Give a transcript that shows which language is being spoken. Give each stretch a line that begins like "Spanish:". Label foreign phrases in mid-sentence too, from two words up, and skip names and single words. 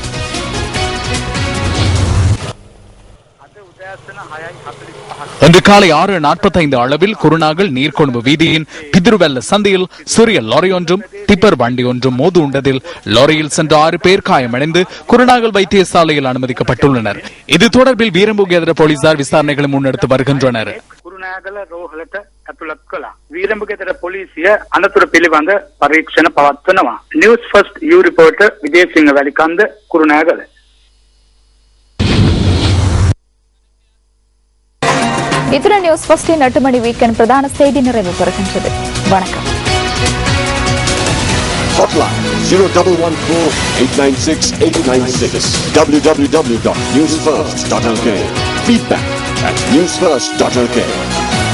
Tamil: இன்று காலை 6:45 அளவில் குருநாகல் நீர்கொழும்பு வீதியின் பிதிருவெல்ல சந்தையில் சிறிய லாரி ஒன்றும் டிப்பர் வண்டி ஒன்றும் மோது உண்டதில் லாரியில் சென்ற 6 பேர் காயமடைந்து குருநாகல் வைத்தியசாலையில் அனுமதிக்கப்பட்டுள்ளனர். இது தொடர்பில் வீரம்புகேதர போலீசார் விசாரணைகளை முன்னெடுத்து வருகின்றனர்.
Sinhala: කුරුණෑගල රෝහලට ඇතුළත් කළා. වීරඹගෙදර පොලිසිය අනතුර පිළිබඳ පරීක්ෂණ පවත්වනවා. නිවුස් ෆස්ට් යූ රිපෝටර් විජේසිංහ වැලිකන්ද කුරුණෑගල.
Tamil: இத்துடன் நியூஸ் ஃபர்ஸ்டின் 8 மணி வீக்கெண்ட் பிரதான செய்தி நிறைவு பெறுகின்றது. வணக்கம்.
English: Hotline 0114-896-896 www.newsfirst.lk. Feedback at newsfirst.lk.